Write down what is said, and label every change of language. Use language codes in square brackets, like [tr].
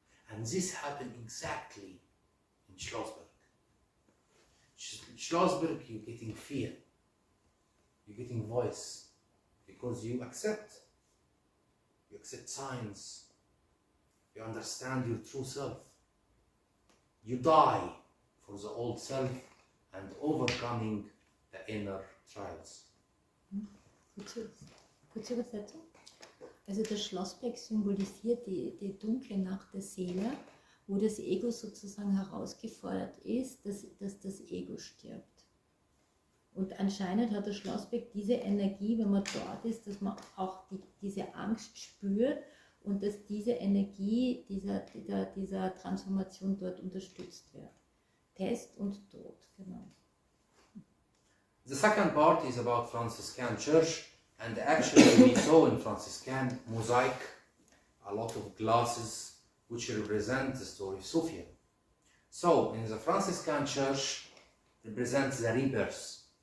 [en] And this happened exactly in Schlossberg. Schlossberg, you're getting fear, you're getting voice, because you accept science, you understand your true self. You die for the old self and overcoming the inner trials. [de] Kurze Übersetzung. Also das Schlossberg symbolisiert die dunkle Nacht der Seele, wo das Ego sozusagen herausgefordert ist, dass das Ego stirbt. Und anscheinend hat der Schlossberg diese Energie, wenn man dort ist, dass man auch diese Angst spürt und dass diese Energie dieser Transformation dort unterstützt wird. Test und Tod, genau. [en] The second part is about Franciscan Church, and actually we saw in Franciscan mosaic a lot of glasses which represent the story of Sophia. So in the Franciscan Church represents the rebirth.